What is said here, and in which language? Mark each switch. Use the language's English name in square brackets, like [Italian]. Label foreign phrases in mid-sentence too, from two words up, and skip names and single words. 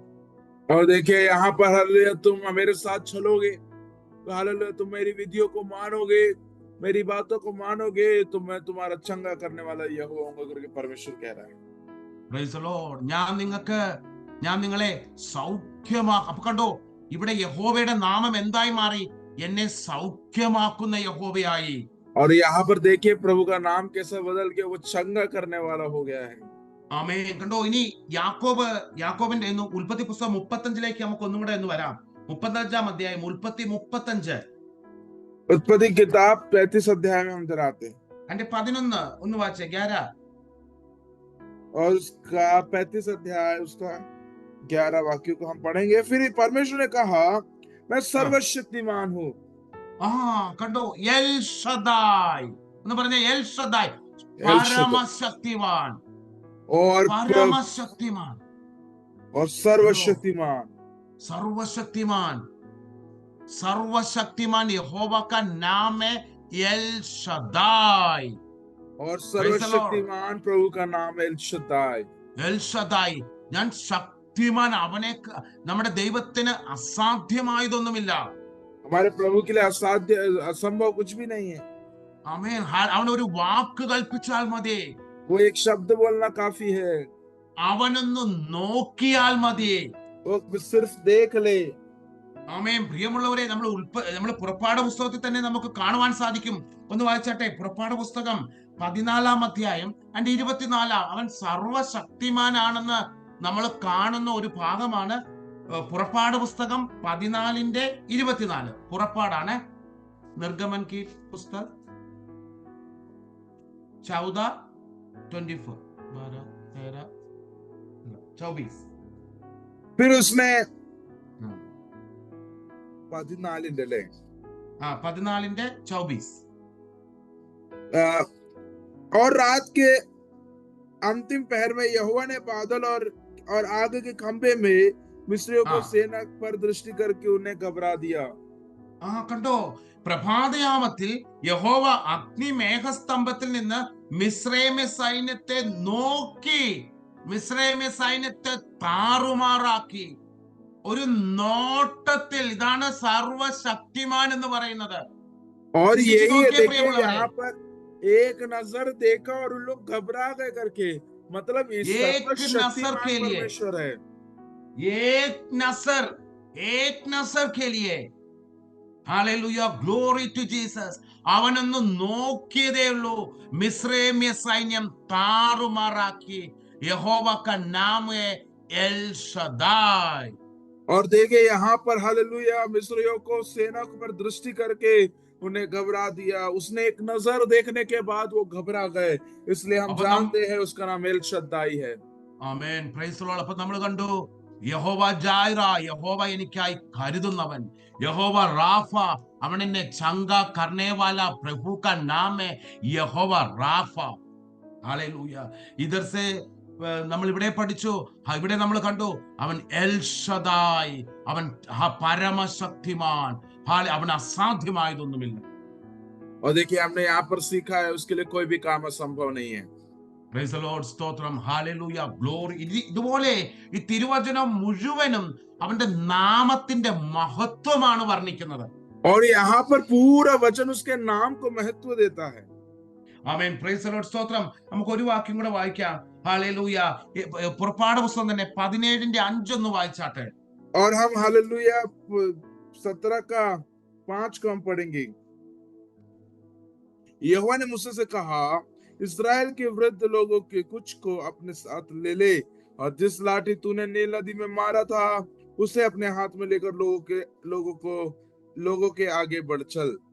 [Hindi] और देखिए यहाँ पर हालेलुया तुम मेरे साथ चलोगे तो हालेलुया तुम मेरी विधियों को मानोगे, मेरी बातों को मानोगे तो मैं तुम्हारा चंगा करने वाला यहोवा हूँ करके परमेश्वर कह रहा है। [English] Praise the Lord. [Malayalam] ഞാൻ നിങ്ങളെ സൗഖ്യമാക്കും. അപ്പൊ കണ്ടോ, ഇവിടെ യഹോവയുടെ നാമം എന്തായി മാറി? എന്നെ സൗഖ്യമാക്കുന്ന യഹോവയായി. [Hindi] और यहाँ पर देखिए प्रभु का नाम कैसा बदल के वो चंगा करने वाला हो गया है। [Malayalam] ആമേൻ. കണ്ടോ, ഇനി യാക്കോബിന്റെ ഉൽപ്പത്തി പുസ്തകം 35 നമുക്ക് ഒന്നും കൂടെ ഒന്ന് വരാം. 35-ാം അധ്യായം, ഉൽപ്പത്തി 35. [Hindi] उत्पत्ति किताब 35 अध्याय में हम जराते हैं [Malayalam] അതിന്റെ 11 ഒന്ന് വായിച്ചേ. 11 [Hindi] और उसका 35 अध्याय उसका 11 वाक्यों को हम पढ़ेंगे। फिर परमेश्वर ने कहा, मैं सर्वशक्तिमान हूँ। [Malayalam] കണ്ടോ, എൽ ഷദായ് എന്ന് പറഞ്ഞ എൽ ഷദായ്, പരമശക്തിമാൻ [Hindi] और परमशक्तिमान और सर्वशक्तिमान यहोवा का नाम है एल शदाई. और सर्वशक्तिमान प्रभु का नाम एल शदाई. [Malayalam] എൽ ഷദായ്, ഞാൻ ശക്തിമാൻ. അവനെ നമ്മുടെ ദൈവത്തിന് അസാധ്യമായതൊന്നുമില്ല. [Hindi] हमारे प्रभु के लिए असाध्य असंभव कुछ भी नहीं है। [Malayalam] ആമേൻ. അവൻ ഒരു വാക്ക് കൽപ്പിച്ചാൽ മതി, [Hindi] वो एक शब्द बोलना काफी है, [Malayalam] അവനൊന്ന് നോക്കിയാൽ മതി, [Hindi] वो सिर्फ देख ले। [Malayalam] ആമേൻ. പ്രിയമുള്ളവരെ, നമ്മൾ പുറപ്പാട് പുസ്തകത്തിൽ തന്നെ നമുക്ക് കാണുവാൻ സാധിക്കും. ഒന്ന് വായിച്ചാട്ടെ, പുറപ്പാട് പുസ്തകം 14-ാം അധ്യായം അതിന്റെ 24. അവൻ സർവശക്തിമാനാണെന്ന് നമ്മൾ കാണുന്ന ഒരു ഭാഗമാണ് പുറപ്പാട് പുസ്തകം 14-ന്റെ 24. [Hindi] പുറപ്പാടാണ്. നിർഗമൻ की पुस्तक 14:24 24. फिर उसने 14 ले [Malayalam] 14-ന്റെ 24. [Hindi] और रात के अंतिम पहर में यहोवा ने बादल और आग के खंभे में मिस्रियों को सेना पर दृष्टि करके उन्हें घबरा दिया. [Malayalam] കണ്ടോ, പ്രഭാതയാമത്തിൽ യഹോവ അഗ്നി മേഘസ്തംഭത്തിൽ നിന്ന് മിസ്രൈമെ സൈന്യത്തെ നോക്കി, മിസ്രൈമെ സൈന്യത്തെ താറുമാറാക്കി. ഒരു നോട്ടത്തിൽ. ഇതാണ് സർവശക്തിമാൻ എന്ന് പറയുന്നത്. [Hindi] और यही है, देखिए यहाँ पर एक नजर देखा और उन लोग घबरा गए करके, मतलब एक नजर के लिए, परमेश्वर है. एक नजर के लिए. हालेलुया, [English] glory to Jesus. [Malayalam] അവനൊന്ന് നോക്കിയതേ ഉള്ളൂ, മിസ്രൈമ്യ സൈന്യം താറുമാറാക്കി. [Hindi] യഹോവ का नाम है एल शदाई. और देखिए यहाँ पर हालेलुया मिस्रियों को सेना पर दृष्टि करके उन्हें घबरा दिया. उसने एक नजर देखने के बाद वो घबरा गए, इसलिए हम जानते हैं उसका नाम एल शद्दाई है. [Malayalam] ആമേൻ. [English] praise the Lord. [Malayalam] അപ്പോൾ നമ്മൾ കണ്ടു യഹോവ ജായിറ, യഹോവ എനിക്കായി കരുതുന്നവൻ. [Hindi] യഹോവ റാഫ, [Malayalam] അവൻ എന്നെ [Hindi] चंगा करनेवाला प्रभु का नाम है യഹോവ റാഫ. [Malayalam] ഹല്ലേലൂയ. [Hindi] इधर से [Malayalam] നമ്മൾ ഇവിടെ പഠിച്ചു, ഇവിടെ നമ്മൾ കണ്ടു, അവൻ എൽ ഷദായ്, അവൻ പരമശക്തിമാൻ. അവൻ അസാധ്യമായതൊന്നുമില്ല. [Hindi] और देखिए हमने यहाँ पर सीखा है उसके लिए कोई भी काम असंभव नहीं है। [English] praise the Lord, [Malayalam] സ്തോത്രം, ഹല്ലേലൂയ, ഗ്ലോറി. ഇതുപോലെ ഈ തിരുവചനം മുഴുവനും അവന്റെ നാമത്തിന്റെ മഹത്വമാണ് വർണ്ണിക്കുന്നത്. [Hindi] और यहाँ पर पूरा वचन उसके नाम को महत्व देता है। [Malayalam] ആമേൻ. [English] praise the Lord, [Malayalam] സ്തോത്രം. നമുക്ക് ഒരു വാക്യം കൂടെ വായിക്കാം. ഹല്ലേലൂയ. പുറപ്പാട് പുസ്തകം തന്നെ 17:5 ഒന്ന് വായിച്ചാട്ടെ. [Hindi] और हम हालेलुया 17 का 5 को हम पढ़ेंगे। यहोवा ने मूसा से कहा, इस्राएल के वृद्ध लोगों के कुछ को अपने साथ ले ले, और जिस लाठी तूने नील नदी में मारा था उसे अपने हाथ में लेकर लोगों के आगे बढ़ चल।